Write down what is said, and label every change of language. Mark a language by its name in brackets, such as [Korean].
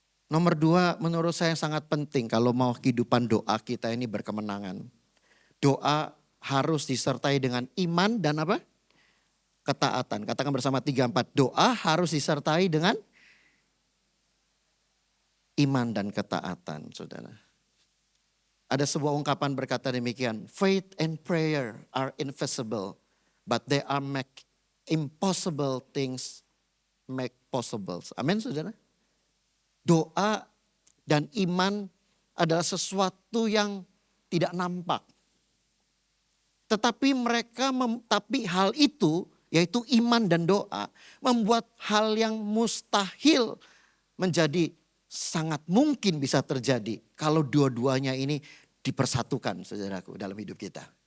[Indonesian] Nomor 2 menurut saya sangat penting kalau mau kehidupan doa kita ini berkemenangan. Doa harus disertai dengan iman dan apa? Ketaatan. Katakan bersama 3, 4. Doa harus disertai dengan iman dan ketaatan, saudara. Ada sebuah ungkapan berkata demikian. [English] Faith and prayer are invisible, but they are make impossible things make possible. [Indonesian] Amin, saudara. Doa dan iman adalah sesuatu yang tidak nampak. Tetapi tapi hal itu yaitu iman dan doa membuat hal yang mustahil menjadi sangat mungkin bisa terjadi kalau dua-duanya ini dipersatukan saudaraku dalam hidup kita.